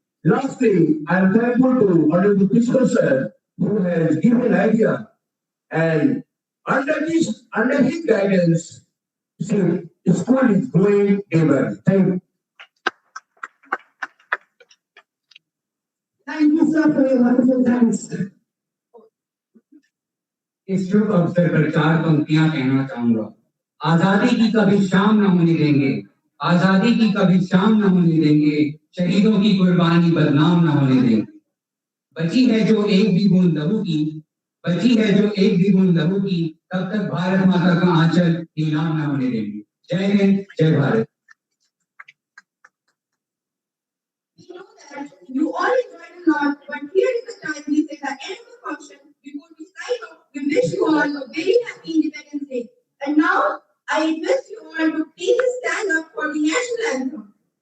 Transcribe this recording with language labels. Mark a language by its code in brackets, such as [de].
[en] Lastly, I am thankful to Honorable Principal Sir, who has given idea, and under his guidance, see, the school is growing day by day. Thank you. Thank you, sir, for your wonderful thanks. [hi] इस शुभ अवसर पर चार पंक्तियां कहना चाहूंगा। आजादी की कभी शाम न होने देंगे, आजादी की कभी शाम न होने देंगे, शहीदों की कुर्बानी बदनाम न होने देंगे। बची है जो एक भी बूंद लहू की, बची है जो एक भी बूंद लहू की, तब तक भारत माता का आंचल नीलाम न होने देंगे। जय हिंद, जय Bharat. [en] We know that you all enjoyed a lot, but here is the time we say the end of the function. Before we sign off, we wish you all a very happy Independence Day. And now, I request you all to please stand up for the national anthem.